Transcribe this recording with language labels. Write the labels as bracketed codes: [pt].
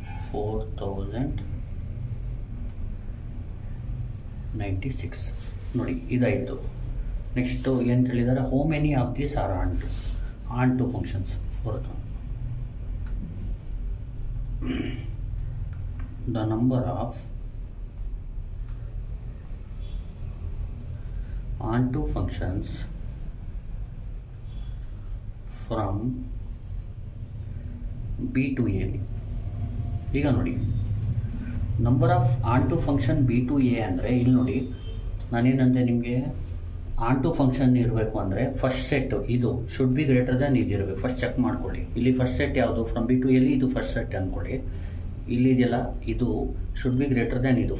[kn] 4096. ನೋಡಿ, ಇದಾಯಿತು. ನೆಕ್ಸ್ಟು ಏನು ಹೇಳಿದ್ದಾರೆ, [en] How many of these are onto functions. the number of onto functions from B to A. [kn] ಈಗ ನೋಡಿ, number of on to function B to A ಅಂದರೆ ಇಲ್ಲಿ ನೋಡಿ, ನಾನೇನಂತೆ ನಿಮಗೆ ಆನ್ ಟು ಫಂಕ್ಷನ್ ಇರಬೇಕು ಅಂದರೆ ಫಸ್ಟ್ ಸೆಟ್ ಇದು [en] should be greater than [kn] ಇದು ಇರಬೇಕು. ಫಸ್ಟ್ ಚೆಕ್ ಮಾಡ್ಕೊಳ್ಳಿ. ಇಲ್ಲಿ ಫಸ್ಟ್ ಸೆಟ್ ಯಾವುದು, ಫ್ರಮ್ ಬಿ ಟು ಎಲ್ಲಿ ಇದು ಫಸ್ಟ್ ಸೆಟ್ ಅಂದ್ಕೊಳ್ಳಿ. ಇಲ್ಲಿ ಇದೆಯಲ್ಲ, ಇದು [en] should be greater than [kn] ಇದು.